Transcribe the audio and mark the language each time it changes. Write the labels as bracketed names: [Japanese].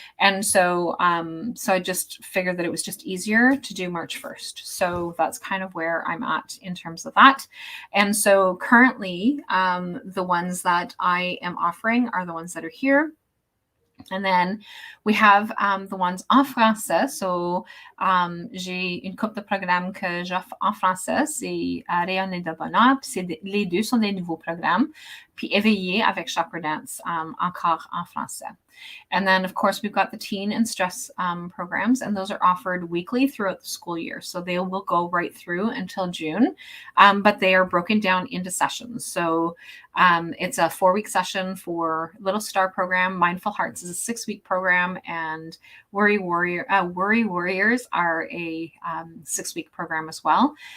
[English] And so I just figured that it was just easier to do March 1st. So that's kind of where I'm at in terms of that. And so currently, the ones that I am offering are the ones that are here. And then we have the ones [French] en français. So, j'ai une couple de programmes que j'offre en français. C'est Rayon et de Bonheur. Puis les deux sont des nouveaux programmes. Puis Éveillé avec Chakra Dance, encore en français. [English] And then, of course, we've got the teen and stress programs, and those are offered weekly throughout the school year. So they will go right through until June, but they are broken down into sessions. So it's a 4-week session for Little Star program. Mindful Hearts is a 6-week program, and Worry Warriors are a 6-week program as well.